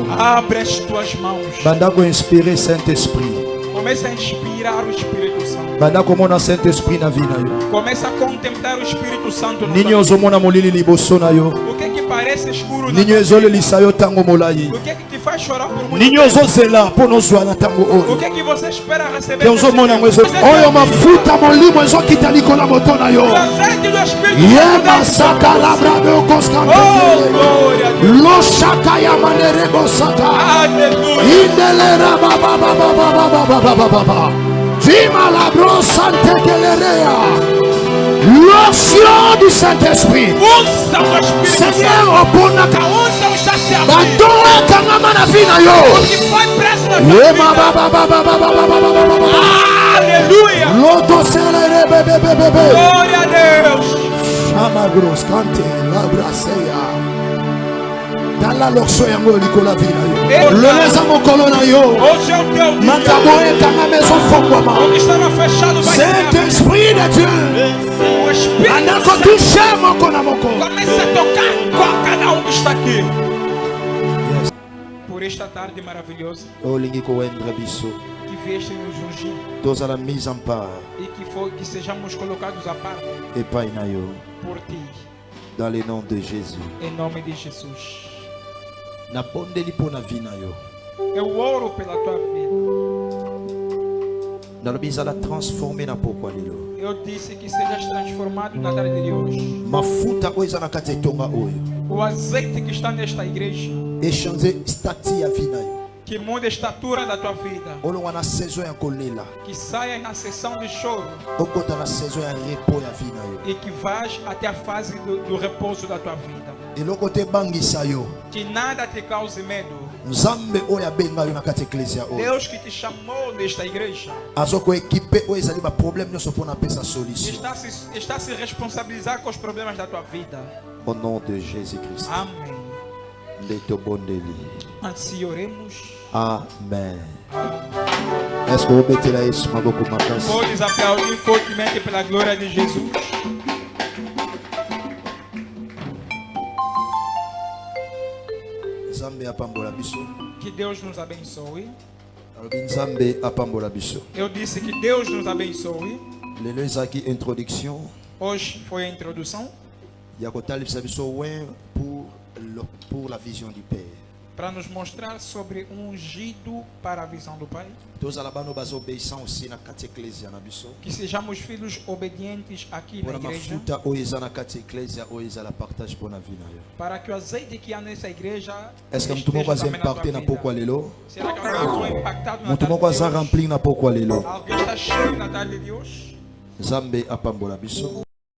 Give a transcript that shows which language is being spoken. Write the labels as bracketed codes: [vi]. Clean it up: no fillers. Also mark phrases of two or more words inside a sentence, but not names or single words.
[pt] Abre as tuas mãos. [ln] Bandako inspirer Saint-Esprit. [pt] Começa a inspirar o Espírito Santo. [ln] Bandako mona Saint-Esprit na vida yo. [pt] Começa a contemplar o Espírito Santo. [ln] Ninyo ozomona molili liboso na yo. [pt] O que parece escuro? [ln] Ninyo ezolelisa yo tango molai. [pt] O que te faz chorar por muito [ln] Ninyo [pt] tempo? [ln] ozozela po nozwa na tango [pt] O [ln] oyo. [pt] que você espera receber? [ln] Ozomona ngwezo. Oyo mafuta molimo ezokita likolo moto na yo. [pt] O azeite do Espírito Yema sakalabra do Oh, koskante. glória a Deus. Lo shaka ya manerebo sata. Aleluia. Indelera ba ba ba ba ba ba ba ba ba ba ba. Jima la brosante kelerea. [fr] L'onction du Saint-Esprit. [pt] Unça o Espírito [fr] Seigneur, [pt] Santo. [ln] oponaka. [pt] A unça está se abrindo. [ln] Badoa kangama na vina [pt] O [ln] yo. [pt] que foi preso na tua Yema ba vida. ba ba ba ba ba ba ba ba ba ba. Aleluia. Loto selere be be be be be. Glória a Deus. Chama gros kante la braseya. [ln] Dala l'onction yango likola vina yo. Leleza mokolo na yo. [pt] Hoje é o teu dia. [ln] Makaboe kanga meso fongwama. [pt] O que estava fechado vai se abrir. [fr] Saint-Esprit de Dieu. [pt] O Espírito [ln] Andako [pt] Santo [fr] touche moko [ln] na moko. [pt] começa a tocar com cada um que está aqui. Por esta tarde maravilhosa [ln] Olingi ko wendre biso. [pt] que vieste nos ungir [ln] Toza [fr] la mise en part. [pt] e que sejamos colocados à parte [ln] Epai na yo. [pt] por ti, [fr] Dans le nom de Jésus. [pt] em nome de Jesus. [ln] Na bondeli po na vi na yo. [pt] Eu oro pela tua vida. [ln] Nalobi la transformer na pokwa lelo. [pt] Eu disse que sejas transformado na tarde de hoje. [ln] Mafuta oyo eza na kati ya etonga oyo. [pt] O azeite que está nesta igreja, [ln] Échanger stati ya vi na yo. [pt] que muda a estatura da tua vida, [ln] Olonga na saison ya kolela. [pt] que saia na sessão de choro [ln] Okota na saison ya repos ya vi na yo. [pt] e que vás até a fase do repouso da tua vida. [ln] Eloko te bangisa yo. [pt] Que nada te cause medo. [ln] Nzambe oyo abenga yo na kati ya eklesia oyo. [pt] Deus que te chamou nesta igreja [ln] Azoko ekipe oyo ezali ba problème nyonso mpona apesa solution. [pt] está a se responsabilizar com os problemas da tua vida. [fr] Au nom de Jésus-Christ. [pt] Amém. [ln] Leto bondeli. [pt] Assim oremos. [fr] Amen. Est-ce que vous mettez là isso [ln] maboko makasi? [pt] Podes aplaudir fortemente pela glória de Jesus. [ln] Nzambe apambola biso. [pt] Que Deus nos abençoe. [ln] Alobi Nzambe apambola biso. [pt] Eu disse que Deus nos abençoe. [ln] Lelo ezalaki introduction [pt] Hoje foi a introdução [ln] ya kotalisa biso wen [fr] pour la vision du Père. [pt] para nos mostrar sobre um ungido para a visão do Pai. [ln] Tozala bano [fr] bazobeissant aussi [ln] na kati ya eklesia na biso. [pt] Que sejamos filhos obedientes aqui na [ln] Mpona [pt] igreja. [ln] mafuta oyo eza na kati ya eklesia oyo ezala partage mpona vi na yo. [pt] Para que o azeite que há nessa igreja [ln] Est-ce que mutu moko aza [pt] também na tua [ln] impacté na [pt] vida. [ln] pokwa lelo? [pt] Será que alguém foi impactado na [ln] Mutu [pt] tarde [ln] moko [pt] de [ln] aza [pt] hoje? [ln] rempli na pokwa lelo? [pt] Alguém está cheio na tarde de hoje? [ln] Nzambe apambola biso.